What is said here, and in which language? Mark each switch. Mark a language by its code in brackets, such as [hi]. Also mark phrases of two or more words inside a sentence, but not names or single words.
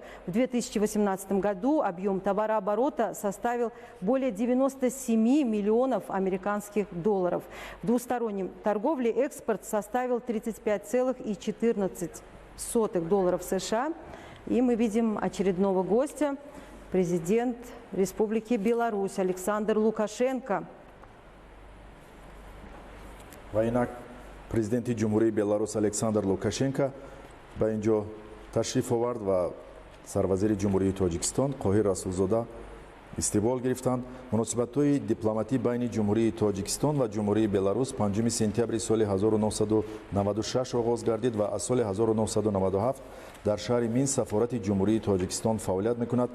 [ru] В 2018 году объем товарооборота составил более 97 миллионов американских долларов. В двустороннем торговле экспорт составил 35,14 долларов США. И мы видим очередного гостя, президент Республики Беларусь Александр Лукашенко. [tg] Вайнак президенти ҷумҳурии Беларус Александр Лукашенко ба инҷо ташриф овард ва сарвазири ҷумҳурии Тоҷикистон Қоҳир Расулзода истиқбол гирифтанд. муносибатҳои дипломатӣ байни ҷумҳурии Тоҷикистон ва ҷумҳурии Беларус 5 сентябри соли 1996 оғоз гардид ва аз соли 1997 дар шаҳри Минск сафорати ҷумҳурии Тоҷикистон фаъолият мекунад.